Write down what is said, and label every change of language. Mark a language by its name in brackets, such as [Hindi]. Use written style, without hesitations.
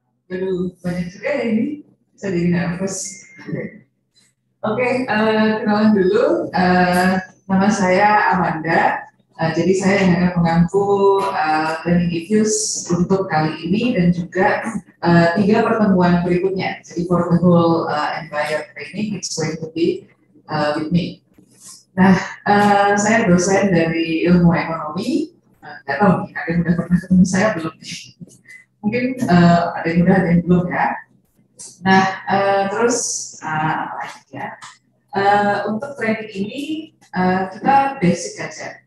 [Indonesian] Aduh, banyak juga ya ini, saya jadi nervous. Oke, kenalan dulu, nama saya Amanda. Jadi saya yang akan mengampu training reviews untuk kali ini dan juga 3 pertemuan berikutnya. [English] Jadi for the whole entire training, it's going to be with me. [Indonesian] Nah, saya dosen dari ilmu ekonomi. Nggak tahu nih, ada yang udah pernah ketemu saya belum? Mungkin ada yang udah, ada yang belum ya. Nah, terus apa lagi ya? Untuk training ini kita basic aja.